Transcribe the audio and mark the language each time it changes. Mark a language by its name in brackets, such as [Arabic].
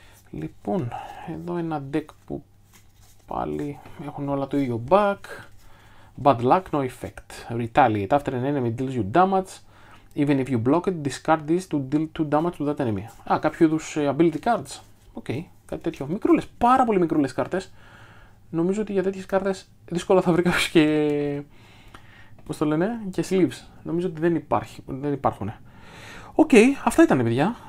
[Greek] Λοιπόν, εδώ ένα deck που πάλι έχουν όλα το ίδιο back. [English] Bad luck, no effect. Retaliate. After an enemy deals you damage, even if you block it, discard this to deal 2 damage to that enemy. [Greek] Κάποιο είδους ability cards. Οκ, κάτι τέτοιο. Μικρούλες, πάρα πολύ μικρούλες κάρτες. Νομίζω ότι για τέτοιες κάρτες δύσκολα θα βρει κάποιος και... πώς το λένε, και sleeves. Νομίζω ότι δεν υπάρχουν. Οκ, αυτά ήταν, παιδιά.